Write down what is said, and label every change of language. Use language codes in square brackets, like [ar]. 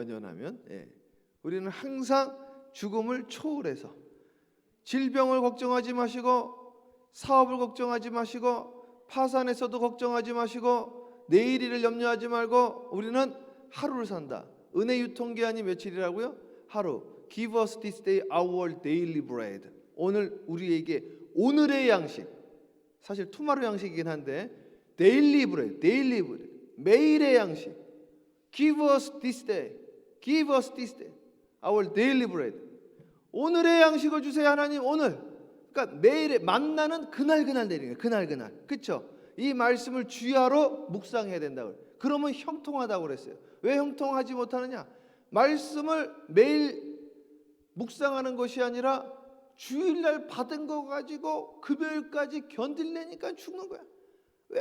[ko] 연연하면 우리는 항상 죽음을 초월해서 질병을 걱정하지 마시고 사업을 걱정하지 마시고 파산에서도 걱정하지 마시고 내일 일을 염려하지 말고 우리는 하루를 산다. 은혜 유통기한이 며칠이라고요? 하루. [en] Give us this day our daily bread. [ko] 오늘 우리에게 오늘의 양식. 사실 투마로 양식이긴 한데 [en] daily bread, daily bread. [ko] 매일의 양식. [en] Give us this day. Give us this day our daily bread. [ko] 오늘의 양식을 주세요 하나님. 오늘. 그러니까 매일에 만나는 그날 내리는 거예요. 그날. 그렇죠? 이 말씀을 주야로 묵상해야 된다고. 그러면 형통하다고 그랬어요. 왜 형통하지 못하느냐? 말씀을 매일 묵상하는 것이 아니라 주일날 받은 거 가지고 금요일까지 견딜래니까 죽는 거야. 왜?